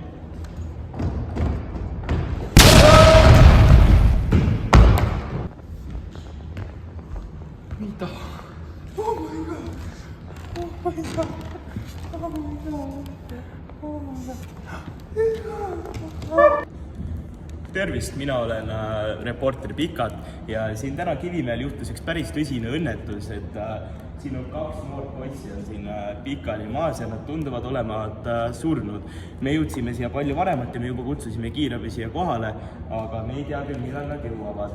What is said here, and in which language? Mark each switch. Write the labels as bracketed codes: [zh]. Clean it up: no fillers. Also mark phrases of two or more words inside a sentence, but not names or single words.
[et] Mida? [en] Oh my god! Oh my god! Oh my god! Oh my god! [et] Tervist, mina olen reporter Pikat ja siin täna Kivimäel juhtus üks päris tõsine õnnetus, et siin on 2 noort poissi on siin pikali maas ja nad tunduvad olevat surnud. Me jõudsime siia palju varemat ja me juba kutsusime kiirabi siia kohale, aga me ei tea küll, millal nad jõuavad.